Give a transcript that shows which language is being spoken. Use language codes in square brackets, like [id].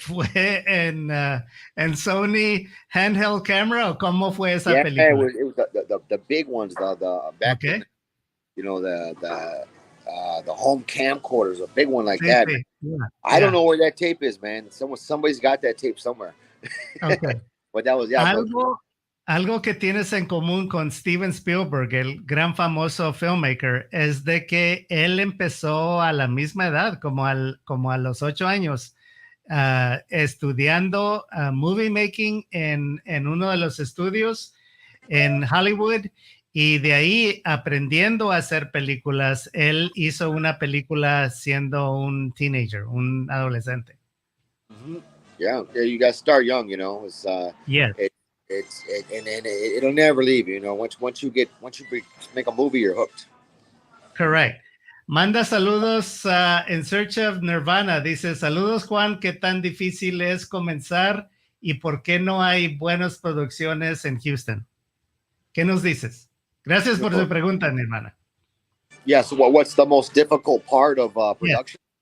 [es] ¿Fue en Sony handheld camera? ¿O cómo fue esa película? [en] Yeah, it was the big ones, the back then, the home camcorders, a big one like that. Sí. Yeah. I don't know where that tape is, man. Somebody's got that tape somewhere. Okay. But that was [es] Algo que tienes en común con Steven Spielberg, el gran famoso filmmaker, es de que él empezó a la misma edad, como a los 8 años, estudiando movie making en uno de los estudios en Hollywood, y de ahí aprendiendo a hacer películas. Él hizo una película siendo un teenager, un adolescente. Mm-hmm. [en] Yeah, you got to start young, It's yes. And it'll never leave you. Once you make a movie, you're hooked. Correct. [es] Manda saludos [en] in search of Nirvana. [es] Dice, saludos, Juan, ¿qué tan difícil es comenzar y por qué no hay buenas producciones en Houston? ¿Qué nos dices? Gracias por su pregunta, Nirvana. [en] Yeah, so what's the most difficult part of production?